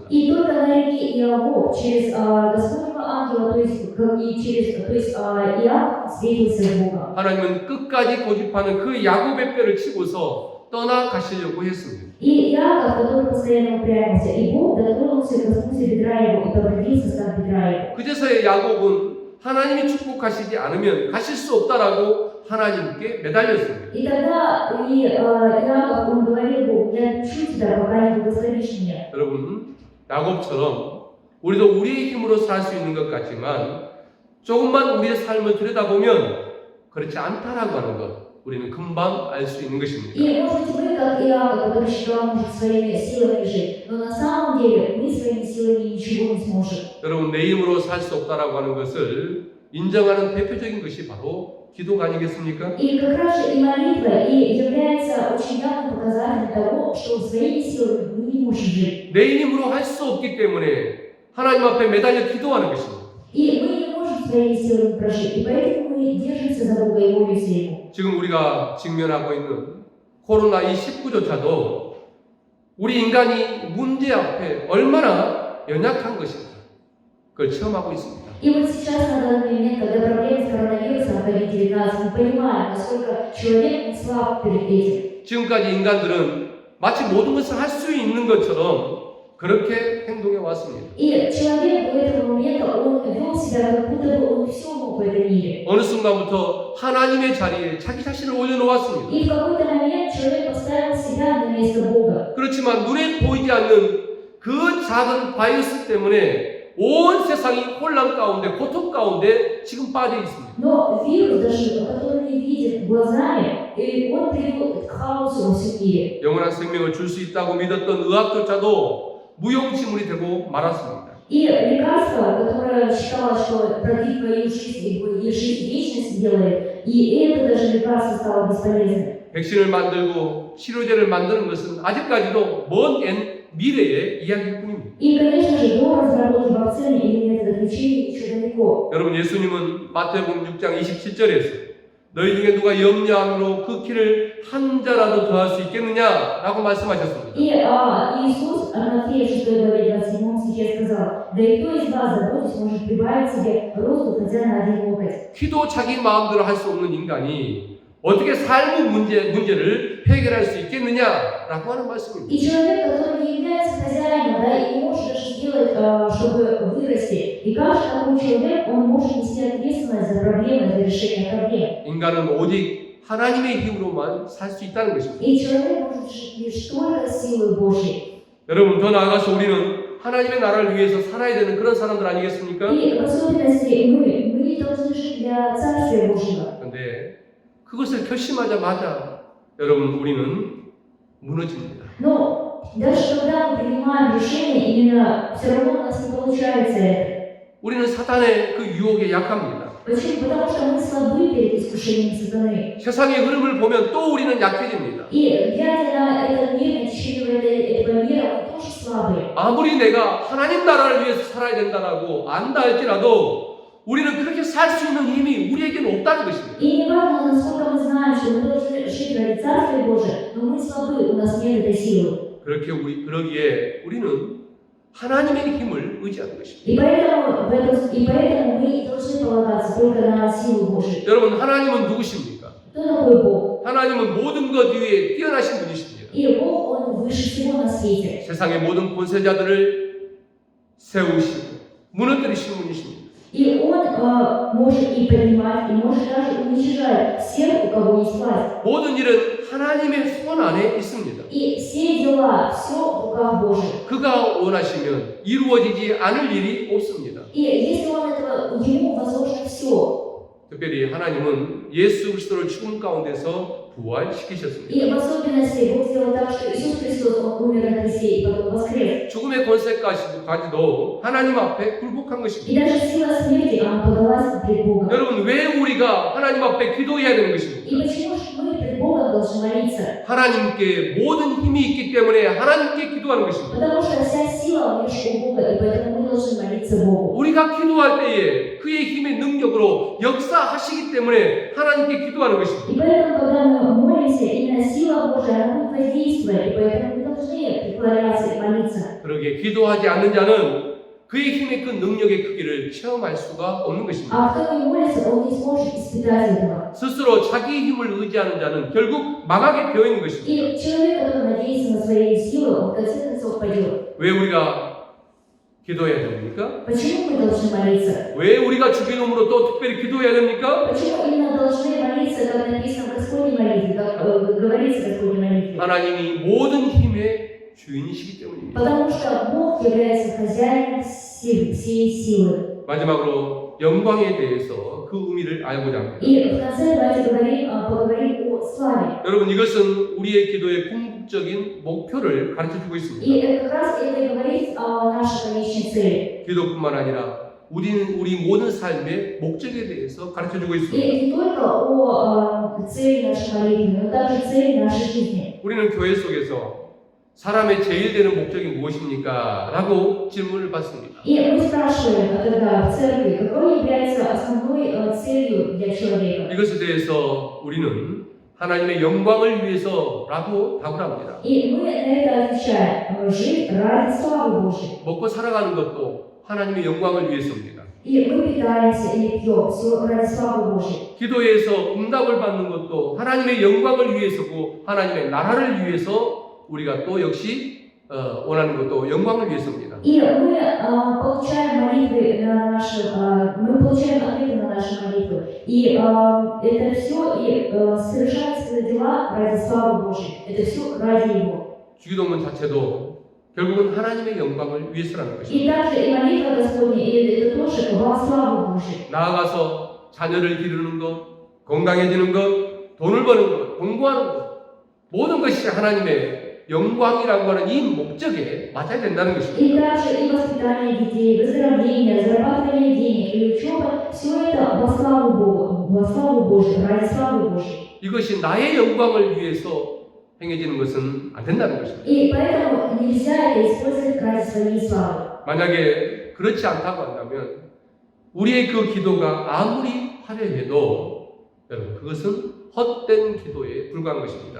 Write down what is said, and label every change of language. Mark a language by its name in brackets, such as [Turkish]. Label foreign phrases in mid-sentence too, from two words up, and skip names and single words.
[Russian] И только на реке Иавок через Господнего ангела, то есть Иаков встретился с Богом. [Korean] 하나님은 끝까지 고집하는 그 야곱의 뼈를 치고서 떠나가시려고 했습니다. [Russian] И Иаков, который постоянно упрямился, и Бог дотронулся, коснулся бедра его и повредил состав бедра его. [Korean] 그제서야 야곱은 하나님이 축복하시지 않으면 가실 수 없다라고 하나님께 매달렸습니다. [Russian] И тогда Иаков, он говорил Богу: я отпущу тебя, пока не благословишь меня. [Korean] 여러분, 야곱처럼 우리도 우리의 힘으로 살 수 있는 것 같지만 조금만 우리의 삶을 들여다보면 그렇지 않다라고 하는 것 우리는 금방 알 수 있는 것입니다. [Russian] И может быть вы, как Иаков, который считал, может своими силами жить, но на самом деле мы своими силами ничего не сможем. [Korean] 여러분, 내 힘으로 살 수 없다라고 하는 것을 인정하는 대표적인 것이 바로 기도가 아니겠습니까? [Russian] И как раз же и молитва и является очень явным показателем того, что своими силами мы не можем жить. [Korean] 내 힘으로 할 수 없기 때문에 하나님 앞에 매달려 기도하는 것입니다. [Russian] И мы не можем своими силами прожить, и поэтому мы держимся за Бога и молимся Ему. [Korean] 지금 우리가 직면하고 있는 코로나19조차도 우리 인간이 문제 앞에 얼마나 연약한 것인가 그걸 체험하고 있습니다. [Russian] И вот сейчас, на данный момент, когда проблемы с коронавирусом COVID-19, мы понимаем, насколько человек слаб перед этим. [Korean] 지금까지 인간들은 마치 모든 것을 할 수 있는 것처럼 그렇게 행동해 왔습니다. [Russian] И человек до этого момента, он вел себя, как будто бы он все мог в этом мире. [Korean] 어느 순간부터 하나님의 자리에 자기 자신을 올려놓았습니다. [Russian] И в какой-то момент человек поставил себя на место Бога. [Korean] 그렇지만 눈에 보이지 않는 그 작은 바이러스 때문에 온 세상이 혼란 가운데 고통 가운데 지금 빠져 있습니다. [Russian] Но вирус, даже который не видит глазами, и он привел к хаосу во всем мире. [Korean] 영원한 생명을 줄 수 있다고 믿었던 의학조차도 무용지물이 되고 말았습니다. [Russian] И лекарство, которое считалось, что продлит твою жизнь и жизнь вечность сделает, и это даже лекарство стало бесполезным. [Korean] 백신을 만들고 치료제를 만드는 것은 아직까지도 먼 미래의 이야기일 뿐입니다. [Russian] И, конечно же, до разработки вакцины или метода лечения еще далеко. [Korean] 여러분, 예수님은 마태복음 6장 27절에서 너희 중에 누가 염려함으로 그 키를 한 자라도 더할 수 있겠느냐라고 말씀하셨습니다. [Russian] И Иисус, Матфея 6 главе 27 стихе сказал: да и кто из вас, заботясь, может прибавить себе росту хотя на один локоть. [Korean] 키도 자기 마음대로 할 수 없는 인간이 어떻게 삶의 문제를 해결할 수 있겠느냐라고 하는 말씀입니다. [Russian] И человек, который не является хозяином, да, и не может даже сделать, чтобы вырасти. И как же такой человек, он может нести ответственность за проблемы, за решение проблем. [Korean] 인간은 오직 하나님의 힘으로만 살 수 있다는 것입니다. [Russian] И человек может жить лишь только силой Божьей. [Korean] 여러분, 더 나아가서 우리는 하나님의 나라를 위해서 살아야 되는 그런 사람들 아니겠습니까? [Russian] И в особенности мы должны жить для Царствия Божьего. [Korean] 그런데 그것을 결심하자마자 여러분, 우리는 무너집니다. [Russian] Но даже когда мы принимаем решение, именно все равно у нас не получается это. [Korean] 우리는 사탄의 그 유혹에 약합니다. [Russian] Почему? Потому что мы слабы перед искушением сатаны. [Korean] 세상의 흐름을 보면 또 우리는 약해집니다. [Russian] И глядя на этот мир, на течение этого мира, мы тоже слабые. [Korean] 아무리 내가 하나님 나라를 위해서 살아야 된다라고 안다 할지라도 우리는 그렇게 살 수 있는 힘이 우리에게는 없다는 것입니다. [Russian] И не важно, насколько мы знаем, что мы должны жить ради Царствия Божия, но мы слабы, у нас нет этой силы. [Korean] 그러기에 우리는 하나님의 힘을 의지하는 것입니다. [Russian] И поэтому мы должны полагаться только на силу Божию. [Korean] 여러분, 하나님은 누구십니까? [Russian] Кто такой Бог? [Korean] 하나님은 모든 것 위에 뛰어나신 분이십니다. [Russian] И Бог, Он выше всего на свете. [Korean] 세상의 모든 권세자들을 세우시고 무너뜨리신 분이십니다. [Russian] И он может и поднимать, и может даже уничижать всех, у кого есть власть. [Korean] 모든 일은 하나님의 손 안에 있습니다. [Russian] И все дела, все в руках Божьих. [Korean] 그가 원하시면 이루어지지 않을 일이 없습니다. [Russian] И если он этого, ему возможно все. [Korean] 특별히 하나님은 예수 그리스도를 죽음 가운데서 부활시키셨습니다. [Russian] И в особенности Бог сделал так, что Иисус Христос, Он умер на кресте и потом воскрес. [Korean] 죽음의 권세까지도 하나님 앞에 굴복한 [Russian] И [Korean] 것입니다. [Russian] даже сила смерти, она подалась пред Богом. [Korean] 여러분, 왜 우리가 하나님 앞에 기도해야 되는 것입니까? [Russian] И почему же мы пред Богом должны молиться? [Korean] 하나님께 모든 힘이 있기 때문에 하나님께 기도하는 것입니다. [Russian] Потому что вся сила лишь у Бога, и поэтому мы должны молиться Богу. [Korean] 우리가 기도할 때에 그의 힘의 능력으로 역사하시기 때문에 하나님께 기도하는 것입니다. [Russian] И поэтому, когда мы молимся, именно сила Божия, она будет воздействовать, и поэтому мы должны преклоняться и молиться. [Korean] 그러기에 기도하지 않는 자는 그의 힘의 그 능력의 크기를 체험할 수가 없는 것입니다. [Russian] А кто не молится, он не сможет испытать этого. [Korean] 스스로 자기 힘을 의지하는 자는 결국 망하게 되어 있는 것입니다. [Russian] И человек, который надеется на свои силы, он в конце концов пойдет. [Korean] 왜 우리가 기도해야 됩니까? [Russian] Почему мы должны молиться? [Korean] 왜 우리가 주기도문으로 또 특별히 기도해야 됩니까? [Russian] Почему именно должны молиться, как написано в Господней молитве, как говорится в Господней молитве? [Korean] 하나님이 모든 힘의 주인이시기 때문입니다. [Russian] Потому что Бог является хозяином всей силы. [Korean] 마지막으로 영광에 대해서 그 의미를 알고자 합니다. [Russian] И в конце давайте поговорим о славе. [Korean] 여러분, 이것은 우리의 기도의 궁극적인 목표를 가르쳐주고 있습니다. [Russian] И как раз это и говорит о нашей конечной цели. [Korean] 기도뿐만 아니라 우리 모든 삶의 목적에 대해서 가르쳐주고 있습니다. [Russian] И не только о цели нашей молитвы, но также цели нашей жизни. [Korean] 우리는 교회 속에서 사람의 제일 되는 목적이 무엇입니까? 라고 질문을 받습니다. [Russian] И мы спрашиваем тогда в церкви, какой является основной целью для человека. [Korean] 이것에 대해서 우리는 하나님의 영광을 위해서라고 답을 합니다. [Russian] И мы на это отвечаем: жить ради славы Божьей. [Korean] 먹고 살아가는 것도 하나님의 영광을 위해서입니다. [Russian] И мы питаемся и пьем все ради славы Божьей. [Korean] 기도에서 응답을 받는 것도 하나님의 영광을 위해서고 하나님의 나라를 위해서 우리가 또 역시 원하는 것도 영광을 위해서입니다. [Russian] И мы получаем молитвы на наши, мы получаем ответы на наши молитвы. И это все и совершаются дела ради славы Божьей. Это все ради Его. [Korean] 주기도문 자체도 결국은 하나님의 영광을 위해서라는 것입니다. [Russian] И также и молитва Господня, и это тоже во славу Божью. [Korean] 나아가서 자녀를 기르는 것, 건강해지는 것, 돈을 버는 것, 공부하는 것, 모든 것이 하나님의 영광이라고 하는 이 목적에 맞아야 된다는 것입니다. [Russian] И также и воспитание детей, выздоровление, зарабатывание денег и учеба, все это во славу Богу, во славу Божью, ради славы Божьей. [Korean] 이것이 나의 영광을 위해서 행해지는 것은 안 된다는 것입니다. [Russian] И поэтому нельзя это использовать ради своей славы. [Korean] 만약에 그렇지 않다고 한다면 우리의 그 기도가 아무리 화려해도 여러분 그것은 헛된 기도에 불과한 것입니다.